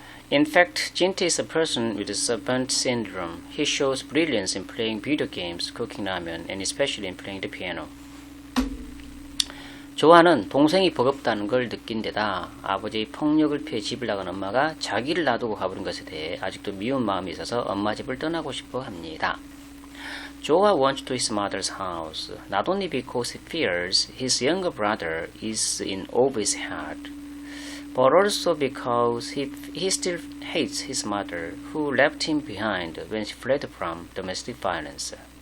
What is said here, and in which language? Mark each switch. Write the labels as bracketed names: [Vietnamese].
[English] In fact, 진태 is a person with the servant syndrome. He shows brilliance in playing video games, cooking ramen, and especially in playing the piano. [Korean] 조화는 동생이 버겁다는 걸 느낀 데다 아버지의 폭력을 피해 집을 나간 엄마가 자기를 놔두고 가버린 것에 대해 아직도 미운 마음이 있어서 엄마 집을 떠나고 싶어 합니다. [English] 조화 wants to his mother's house, not only because he fears his younger brother is in over his head, but also because he still hates his mother, who left him behind when she fled from domestic violence.